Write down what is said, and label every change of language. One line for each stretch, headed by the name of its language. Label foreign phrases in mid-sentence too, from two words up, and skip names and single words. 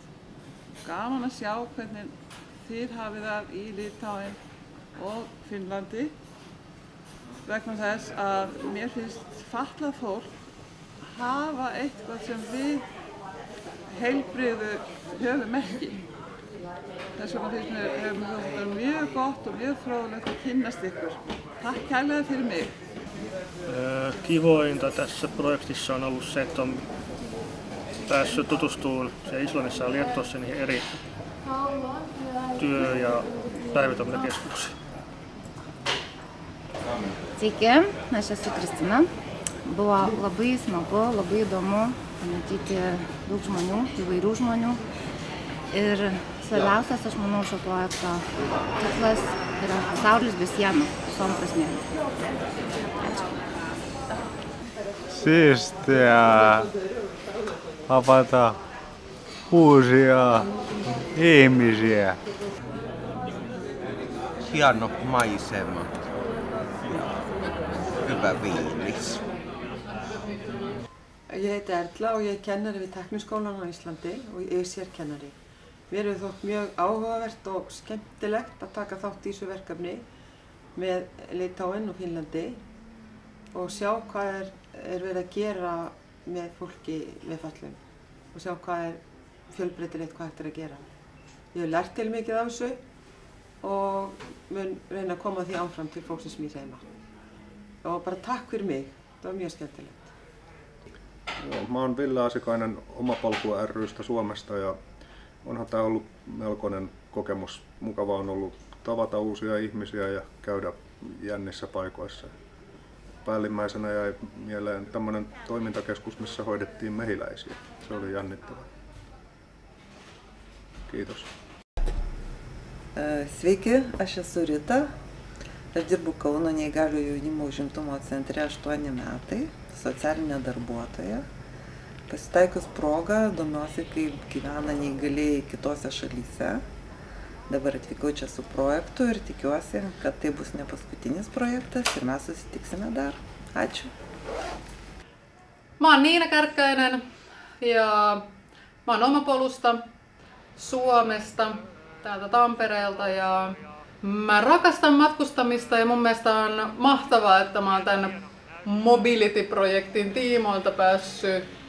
Icelandic: Gaman að sjá hvernig þið hafið það í Litáen og Finnlandi vegna þess að mér finnst fatlað fólk hafa eitthvað sem við heilbrigðu höfum ekki. Þess vegna finnst mér hefur þetta mjög gott og mjög fróðlegt að kynnast ykkur. Takk kærlega fyrir mig.
Finnish: Kivointa tässä projektissa on ollut se, että on päässyt tutustumaan Islannissa ja Liettuassa niihin eri työ- ja päivityskeskuksiin.
Lithuanian: Sveiki, aš esu Kristina. Buvo labai smagu, labai įdomu pamatyti daug žmonių, įvairių žmonių. Ir svarbiausias, aš manau, šio projekto tikslas yra pasaulis be sienų, visom prasmėm. Ačiū.
Finnish: Siistiä havaita uusia ihmisiä. Hieno maisema ja hyvä fiilis.
Icelandic: Ég heiti Erla og ég er kennari við Tækniskólann á Íslandi og ég er sérkennari. Mér hefur þótt mjög áhugavert og skemmtilegt að taka þátt í þessu verkefni með Litáen og Finnlandi og sjá hvað er verið að gera með fólki með fötlun og sjá hvað fjölbreytilegt hvað hægt að gera. Ég hef lært til mikið af þessu og mun reyna að koma því áfram til fólksins sem ég heima. Og bara takk fyrir mig, það var mjög skemmtilegt.
Finnish: Mä oon Ville Asikainen Omapolku ry:stä Suomesta ja onhan tää ollut melkoinen kokemus. Mukava on ollut tavata uusia ihmisiä ja käydä jännissä paikoissa. Päällimmäisenä jäi mieleen tämmönen toimintakeskus, missä hoidettiin mehiläisiä. Se oli jännittävää. Kiitos.
Lithuanian: Sveiki, aš esu Rita. Aš dirbu Kauno neįgaliojo jaunimo užimtumo centre 8 metai, socialinė darbuotoja. Pasitaikius progą domiuosi, kaip gyvena neįgalieji kitose šalyse. Dabar atvykau čia su projektu ir tikiuosi, kad tai bus ne paskutinis projektas ir mes susitiksime dar. Ačiū.
Finnish: Mä oon Niina Kärkkäinen ja mä oon Omapolusta, Suomesta, täältä Tampereelta ja mä rakastan matkustamista ja mun mielestä on mahtavaa, että mä oon tän Mobility-projektin tiimoilta päässyt